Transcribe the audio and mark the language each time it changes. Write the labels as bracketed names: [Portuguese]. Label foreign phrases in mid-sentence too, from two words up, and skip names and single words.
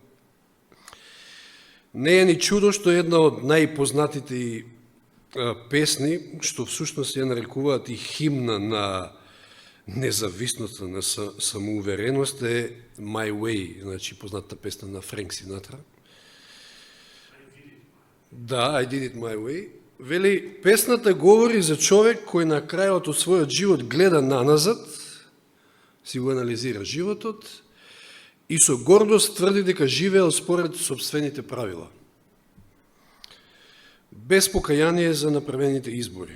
[Macedonian] Не е ни чудо што една од најпознатите песни, што всушност ја нарекуваат и химна на независноста, на самоувереност, е My Way, значи познатата песна на Френк Синатра. Да, [English] I did it my way. [Macedonian] Вели, песната говори за човек кој на крајот од својот живот гледа наназад, си го анализира животот и со гордост тврди дека живеел според собствените правила. Без покаяние за направените избори.